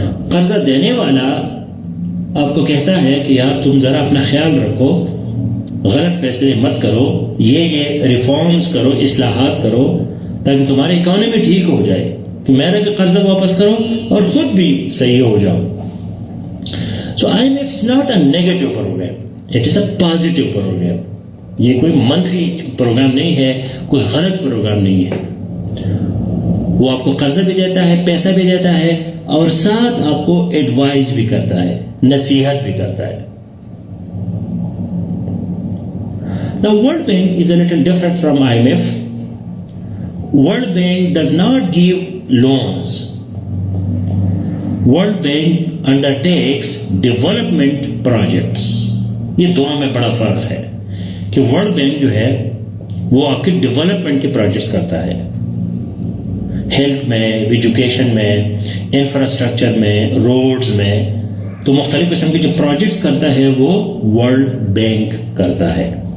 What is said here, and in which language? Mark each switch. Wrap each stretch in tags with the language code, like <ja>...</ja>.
<ur>قرضہ دینے والا آپ کو کہتا ہے کہ یار تم ذرا اپنا خیال رکھو، غلط فیصلے مت کرو، یہ ریفارمز کرو، اصلاحات کرو تاکہ تمہاری اکانومی ٹھیک ہو جائے، کہ میرا بھی قرضہ واپس کرو اور خود بھی صحیح ہو جاؤ.</ur> <en>So IMF is not a negative program, it is a positive program.</en> <ur>یہ کوئی منفی پروگرام نہیں ہے، کوئی غلط پروگرام نہیں ہے. وہ آپ کو قرضہ بھی دیتا ہے، پیسہ بھی دیتا ہے، اور ساتھ آپ کو ایڈوائز بھی کرتا ہے، نصیحت بھی کرتا ہے.</ur> <en>Now World Bank is a little different from IMF. World Bank does not give loans. World Bank undertakes development projects.</en> <ur>یہ دونوں میں بڑا فرق ہے کہ ورلڈ بینک جو ہے وہ آپ کے ڈیولپمنٹ کے پروجیکٹس کرتا ہے، ہیلتھ میں، ایجوکیشن میں، انفراسٹرکچر میں، روڈز میں، تو مختلف قسم کے جو پروجیکٹس کرتا ہے وہ ورلڈ بینک کرتا ہے.</ur>